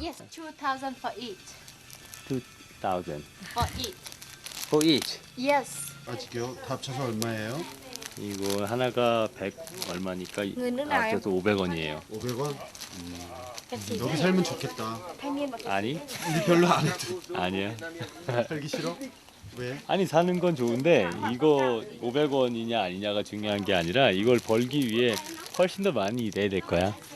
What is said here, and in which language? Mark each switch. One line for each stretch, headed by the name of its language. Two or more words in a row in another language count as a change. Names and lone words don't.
English: Yes, 2,000 for each. 2,000. For each. For each. Yes.
Korean: 아직요? 다 합쳐서 얼마예요? 이거 하나가 100 얼마니까
Vietnamese: người nước nào em?
Korean: 합쳐서 500원이에요. 500원? 여기 살면 좋겠다. 아니? 우리 별로 안 해도. 아니요. 살기 싫어? 왜? 아니 사는 건 좋은데 이거 500원이냐 아니냐가 중요한 게 아니라 이걸 벌기 위해 훨씬 더 많이 일해야 될 거야.